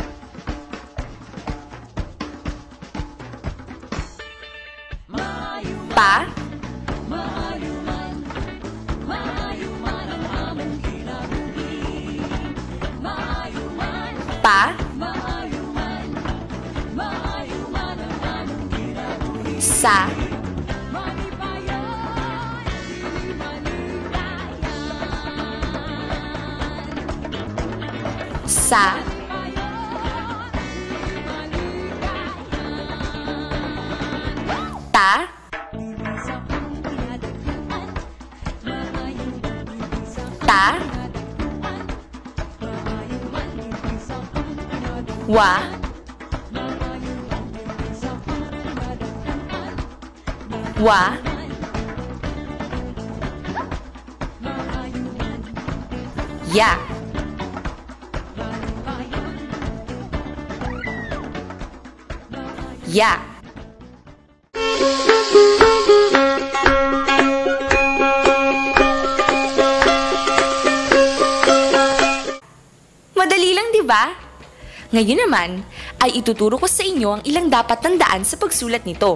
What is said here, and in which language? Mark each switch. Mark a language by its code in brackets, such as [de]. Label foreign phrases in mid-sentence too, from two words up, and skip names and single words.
[tl] pa, pa, sa, sa, ta, ta, wa, wa, ya, ya. Madali lang, di ba? Ngayon naman, ay ituturo ko sa inyo ang ilang dapat tandaan sa pagsulat nito.